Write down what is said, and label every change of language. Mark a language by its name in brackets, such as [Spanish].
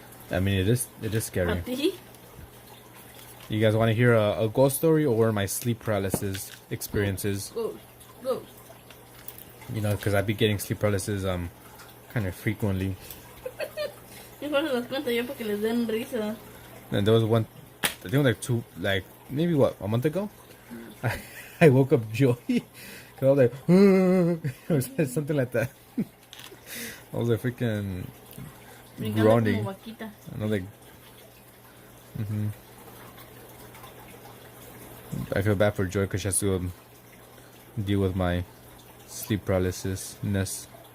[English] I mean, it is scary. You guys want to hear a ghost story or one of my sleep paralysis experiences? Go. You know, because I be getting sleep paralysis kind of frequently. [Spanish] Mejor se los cuento yo porque les den risa. [English] And there was one, I think maybe a month ago? I woke up Joy. Cause I was like, it was something like that. I was like freaking groaning. And I was like, I feel bad for Joy because she has to deal with my sleep paralysis-ness.